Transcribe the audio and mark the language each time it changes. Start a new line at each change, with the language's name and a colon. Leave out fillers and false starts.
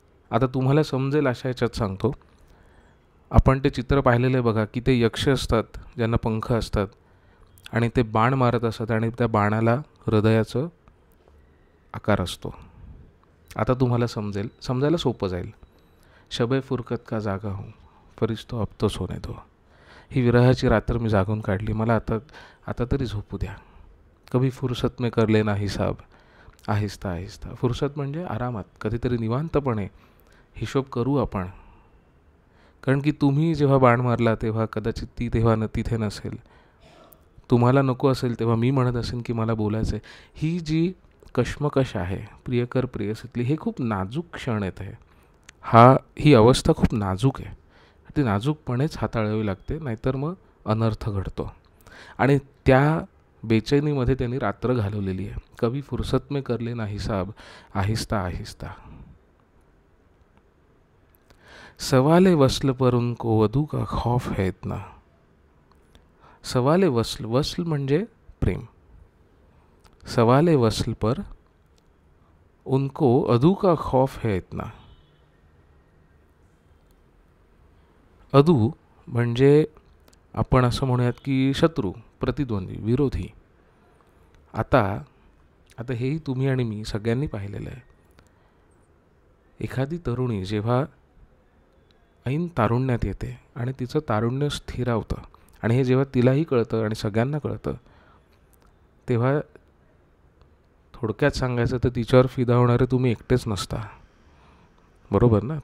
Marathi: आता तुम्हाला समजेल अशा ह्याच्यात सांगतो. आपण ते चित्र पाहिलेलं आहे बघा, की ते यक्ष असतात ज्यांना पंख असतात आणि ते बाण मारत असतात आणि त्या बाणाला हृदयाचं आकार असतो. आता तुम्हाला समजायला सोपं जाईल.
Hindi: शबे फुरकत का जागा हूँ, फरिश्तो अब तो सोने दो.
Marathi: ही विरहाची रात्र मी जागून काढली, मला आता तरी झोपू द्या.
Hindi: कभी फुरसत में कर लेना हिसाब, आहिस्ता आहिस्ता.
Marathi: फुरसत म्हणजे आरामात, कधीतरी निवांतपणे हिशोब करू आपण. कारण की तुम्ही जेव्हा बाण मारला तेव्हा कदाचित ती तेव्हा तिथे नसेल. तुम्हाला नको असेल तेव्हा मी म्हणत असेल की मला बोलायचं आहे. ही जी कश्मकश आहे प्रियकर प्रेयसीतली, हे खूप नाजूक क्षण येत आहे. ही अवस्था खूप नाजूक आहे. ती नाजूकपणेच हाताळावी लागते, नाहीतर मग अनर्थ घडतो. आणि त्या बेचैनीमध्ये त्यांनी रात्र घालवलेली आहे.
Hindi: कभी फुरसत में कर लेना हिसाब, आहिस्ता आहिस्ता. सवाले वस्ल पर उनको वधू का खौफ है इतना.
Marathi: सवाले वस्ल, वस्ल म्हणजे प्रेम.
Hindi: सवाले वस्ल पर उनको अदू का खौफ है इतना.
Marathi: अदू म्हणजे आपण असं म्हणूयात की शत्रू, प्रतिद्वंद्वी, विरोधी. आता हेही तुम्ही आणि मी सगळ्यांनी पाहिलेलं आहे. एखादी तरुणी जेव्हा ऐन तारुण्यात येते आणि तिचं तारुण्य स्थिरावतं, आणि हे जेव्हा तिलाही कळतं आणि सगळ्यांना कळतं, तेव्हा थोडक्यात सांगायचं तर तिच्यावर फिदा होणारे तुम्ही एकटेच नसता. बरोबर ना?